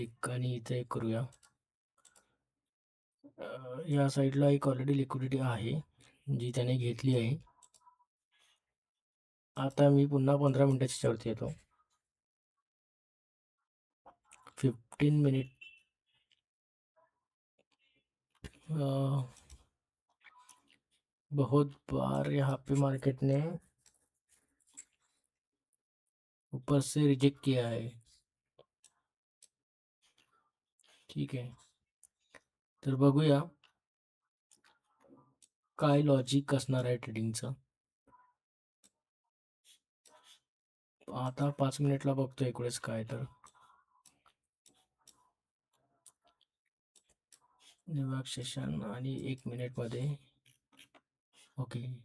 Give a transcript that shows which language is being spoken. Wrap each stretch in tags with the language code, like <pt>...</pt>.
<mr>आणि इथे एक करूया. या साईडला एक ऑलरेडी लिक्विडिटी आहे जी त्याने घेतली आहे. आता मी पुन्हा 15 मिनिटाच्या वरती येतो.</mr> <hi>15 मिनिट बहुत बार यहाँ पे मार्केट ने ऊपर से रिजेक्ट किया है.</hi> <mr>ठीक आहे, तर बघूया काय लॉजिक असणार आहे ट्रेडिंगचं. आता 5 मिनिटला बघतो एक वेळेस काय. तर न्यूयॉर्क सेशन आणि 1 मिनिटमध्ये ओके.</mr>